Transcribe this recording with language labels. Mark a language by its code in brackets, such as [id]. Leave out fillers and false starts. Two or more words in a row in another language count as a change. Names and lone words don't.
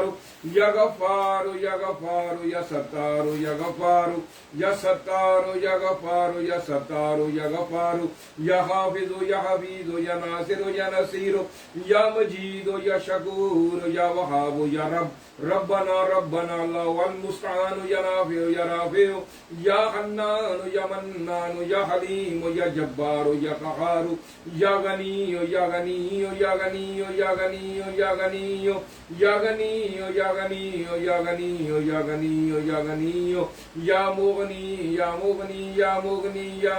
[ar] یا غفار یا غفار یا ستار یا غفار یا ستار یا غفار یا ستار یا غفار یا حافظ یا حفیظ یا ناصر یا نصیر یا مجید یا شکور یا وہاب یا رب ربنا ربنا اللہ والمستعان یا نافع یا رافع یا حنان یا منان یا حلیم یا جبار یا قہار یا غنی یا غنی یا غنی یا غنی یا غنی یا غنی یا غنی یا غنی یا غنی یا غنی یا مغنی یا مغنی یا مغنی یا